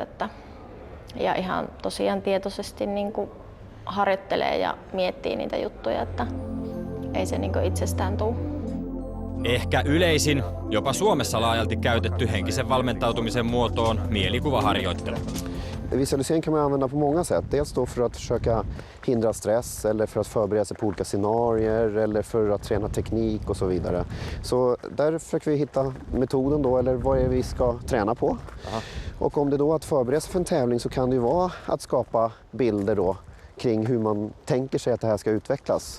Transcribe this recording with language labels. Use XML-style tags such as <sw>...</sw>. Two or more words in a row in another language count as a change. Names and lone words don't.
<fi>Ja ihan tosiaan tietoisesti niin kuin harjoittelee ja miettii niitä juttuja, että ei se niin kuin itsestään tule. Ehkä yleisin, jopa Suomessa laajalti käytetty henkisen valmentautumisen muoto on mielikuvaharjoittelu.</fi> <sv>Visualisering kan man använda på många sätt. Dels då för att försöka hindra stress eller för att förbereda sig på olika scenarier eller för att träna teknik och så vidare. Så där försöker vi hitta metoden då, eller vad är det vi ska träna på. Aha. Och om det då är att förbereda sig för en tävling så kan det ju vara att skapa bilder då kring hur man tänker sig att det här ska utvecklas.</sv>